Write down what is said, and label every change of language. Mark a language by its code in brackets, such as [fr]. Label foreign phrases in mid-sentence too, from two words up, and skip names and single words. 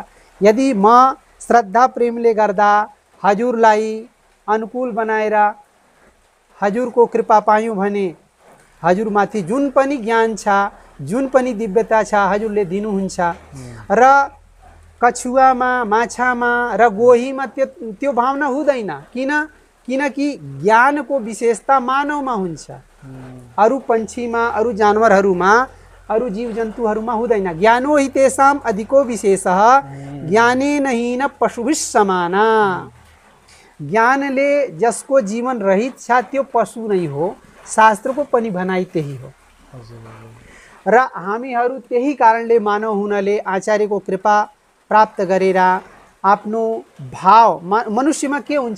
[ne] यदि म श्रद्धा प्रेमले गर्दा हजुरलाई अनुकूल बनाएर हजुरको कृपा पायौँ भने हजुरमाथि जुन पनि ज्ञान छ, जुन पनि दिव्यता छ हजुरले दिनुहुन्छ। र कछुवामा, माछामा र गोहीमा त्यो भावना हुँदैन। किनकि ज्ञानको विशेषता मानवमा हुन्छ, अरू पन्छीमा, अरू जानवरहरूमा, अरू जीव जन्तुहरूमा हुँदैन। [sa] ज्ञानो हि तेषाम् अधिको विशेषः ज्ञानेन हीन पशुभिः समाना। [ne] ज्ञानले जसको जीवन रहित छ त्यो पशु नै हो, शास्त्रको पनि भनाइ त्यही हो। र हामीहरू त्यही कारणले मानव हुनाले आचार्यको कृपा प्राप्त गरेर आफ्नो भाव, मनुष्यमा के हुन्छ?